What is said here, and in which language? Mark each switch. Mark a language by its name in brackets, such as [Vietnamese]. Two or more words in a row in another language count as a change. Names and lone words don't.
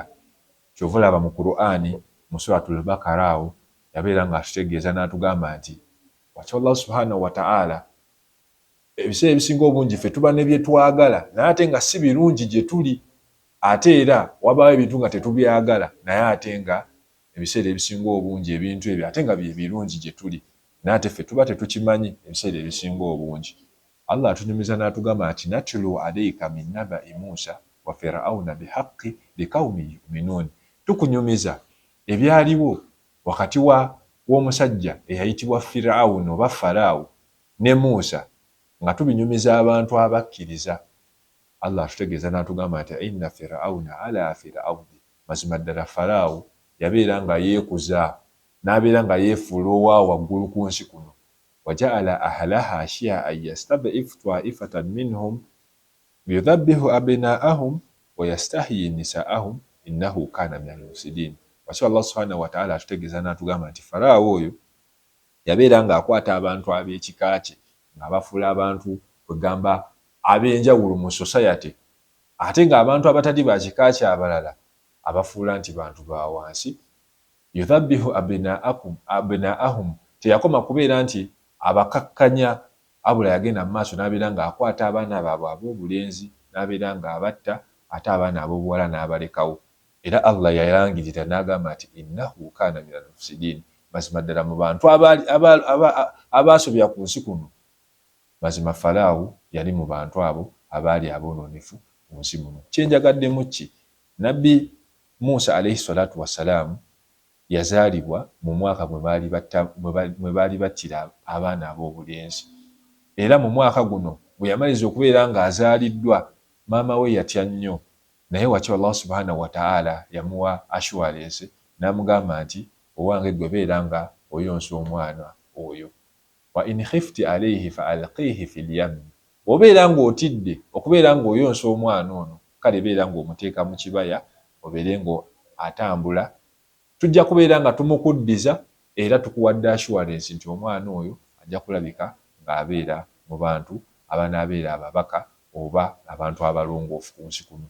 [Ganda] Kyova olaba mu Qur'ani mu suratul Baqara awo yabeera ng'atutegeeza n'atugamba nti wakati Allah [Arabic] سبحانه وتعالى [Ganda] ebiseera ebisinga obungi ffe tuba ne bye twagala naye ate nga si birungi gye tuli, ate era wabaawo ebintu nga tetubyagala naye ate nga ebiseera ebisinga obungi ebintu ebyo ate nga bye birungi gye tuli, naye ate ffe tuba tetukimanyi ebiseera ebisinga obungi. Allah atunyumiza n'atugamba nti [Arabic] نتلو عليك من نبإ موسى وفرعون بالحق لقوم يؤمنون. [Ganda] Tukunyumiza ebyaliwo wakati w'omusajja eyayitibwa Fir'auna oba Faraawo ne Musa nga tubinyumiza abantu abakkiriza. Allah atutegeeza n'atugamba nti [Arabic] إن فرعون علا في الأرض, [Ganda] mazima ddala Faraawo yabeera nga yeekuza n'abeera nga yeefuula owaawo waggulu ku nsi kuno. [Arabic] وجعل أهلها شيعا يستضعف طائفة منهم يذبح أبناءهم ويستحيي نساءهم إنه كان من المفسدين. [Ganda] Wakati Allah [Arabic] سبحانه وتعالى [Ganda] atutegeeza n'atugamba nti Faraawo oyo yabeera ng'akwata abantu ab'ekika kye ng'abafuula abantu kwegamba ab'enjawulo mu society, ate ng'abantu abatali ba kika kye abalala abafuula nti bantu ba wansi. [Arabic] يذبح أبناءهم, [Ganda] teyakoma kubeera nti abakakkanya, abula yagenda mu maaso n'abeera ng'akwata abaana baabwe ab'obulenzi n'abeera ng'abatta, ate abaana ab'obuwala n'abalekawo. Era Allah yayangirira n'agamba nti [Arabic] إنه كان من المفسدين, [Ganda] mazima ddala mu bantu abaasobya ku nsi kuno, mazima Faraawo yali mu bantu abo abaali aboononefu mu nsi muno. Kyenjagaddemu ki? Nabbi Musa [Arabic] عليه الصلاة والسلام [Ganda] yazaalibwa mu mwaka mwe baali battira abaana ab'obulenzi, era mu mwaka guno bwe yamaliza okubeera ng'azaaliddwa maama we yatya nnyo, naye wakati Allah [Arabic] سبحانه وتعالى [Ganda] yamuwa assurance n'amugamba nti owange gwe beera nga oyonsa omwana oyo. [Arabic] وإن خفت عليه فألقيه في اليم, [Ganda] obeera ng'otidde okubeera ng'oyonsa omwana ono, kale beera ng'omuteeka mu kibaya obeere ng'atambula, tujja kubeera nga tumukuddiza era tukuwadde assurance nti omwana oyo ajja kulabika ng'abeera mu bantu abanaabeera ababaka oba abantu abalongoofu ku nsi kuno.